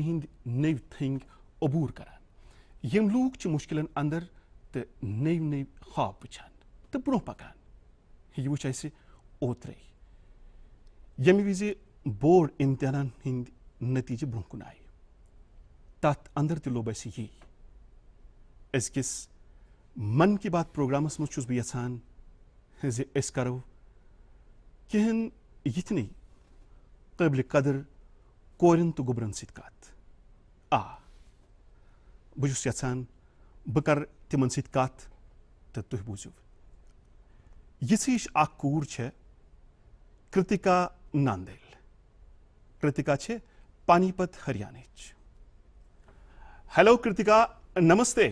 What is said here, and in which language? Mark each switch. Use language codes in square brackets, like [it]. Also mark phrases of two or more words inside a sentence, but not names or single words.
[ks] ہٕنٛدۍ نٔوۍ تھٔنۍ عبوٗر کران یِم لوٗکھ چھِ مُشکِلن انٛدر تہٕ نٔوۍ نٔوۍ خواب وٕچھان تہٕ برونٛہہ پکان یہِ وٕچھ اَسہِ اوترے ییٚمہِ وِزِ بورڈ امتحانن ہٕنٛدۍ نتیٖجہٕ برونٛہہ کُن آیہِ تتھ انٛدر تہِ لوٚب اَسہِ یی أزکِس من کی بات پروگرامس منٛز چھُس بہٕ یژھان زِ أسۍ کرو کینٛہن یِتھنٕے قٲبلہِ قدر کورٮ۪ن تہٕ گوٚبرن سۭتۍ کتھ بہٕ چھُس یژھان بہٕ کرٕ تِمن سۭتۍ کتھ تہٕ تُہۍ بوٗزِو یِژھ ہِش اکھ کوٗر چھےٚ کرتِکا ناندیل کرتِکا چھےٚ پانی پت ہریانٕچ ہیلو کرتِکا نمستے